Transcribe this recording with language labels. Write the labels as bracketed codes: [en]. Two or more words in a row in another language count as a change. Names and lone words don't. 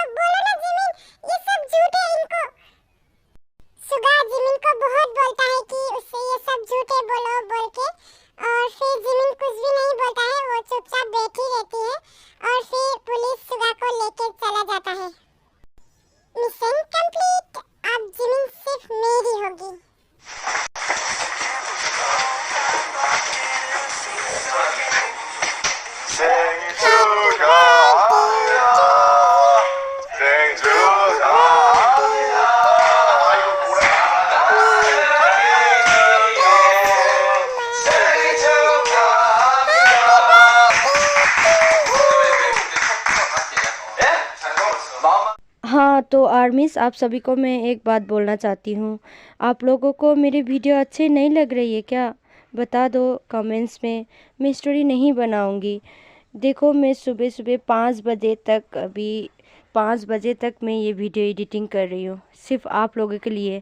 [hi] बोलो ना जिमिन, ये सब झूठ है इनको। सुगा जिमिन को बहुत बोलता है कि उससे ये सब झूठे बोलो बोल के, और फिर जिमिन कुछ भी नहीं बोलता है, वो चुपचाप बैठी रहती है, और फिर पुलिस सुगा को लेके चला जाता है। [en] Mission complete. [hi] अब जिमिन सिर्फ मेरी होगी। [ko] 생일 축하합니다. 생일 축하합니다. 아이고 노래 생일 축하합니다. [hi] हाँ तो आर्मीज, आप सभी को मैं एक बात बोलना चाहती हूँ। आप लोगों को मेरी वीडियो अच्छी नहीं लग रही है क्या? बता दो कमेंट्स में। मैं स्टोरी नहीं बनाऊँगी। देखो मैं सुबह सुबह 5 बजे तक, अभी 5 बजे तक मैं ये [en] video editing [hi] कर रही हूँ, सिर्फ आप लोगों के लिए।